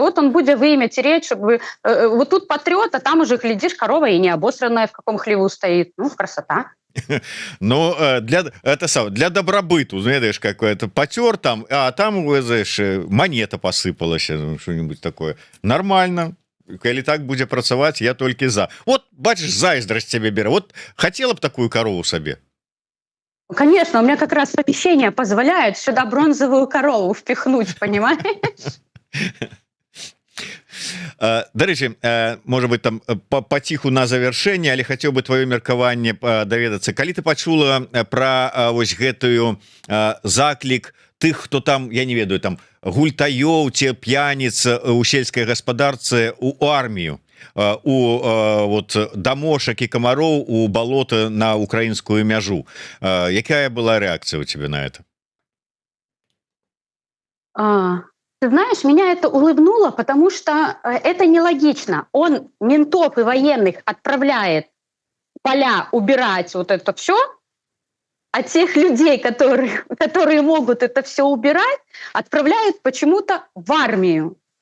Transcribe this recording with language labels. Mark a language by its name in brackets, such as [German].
[Russian] Вот он будет вымя тереть, чтобы вот тут потрет, а там уже, глядишь, корова и не обосранная в каком хлеву стоит. Ну, красота. Ну, для добробыту, знаешь, какое-то потер там, а там, знаешь, монета посыпалась, что-нибудь такое. Нормально. [Belarusian] Калі так будзе працаваць, я толькі за. Вот, бачыш, зайздрасць цябе бера. [Russian] Вот хотела б такую корову сабе. Конечно, у меня как раз помещение позволяет сюда бронзовую корову впихнуть, понимаешь? [Belarusian] Дарэчы, может быть, там паціху на завяршэнне, але хацеў бы твоё меркаванне даведацца. Калі ты пачула пра вось гэтую заклік тых, хто там, я не ведаю, там гультаёў ці п'яніц у сельскай гаспадарцы у армію, вот дамошак і камароў у балота на украінскую мяжу. Якая была рэакцыя у тебе на это? [Russian] Ты знаешь, меня это улыбнуло, потому что это нелогично. Он ментов и военных отправляет в поля убирать вот это все, а тех людей, которые могут это все убирать, отправляют почему-то в армию.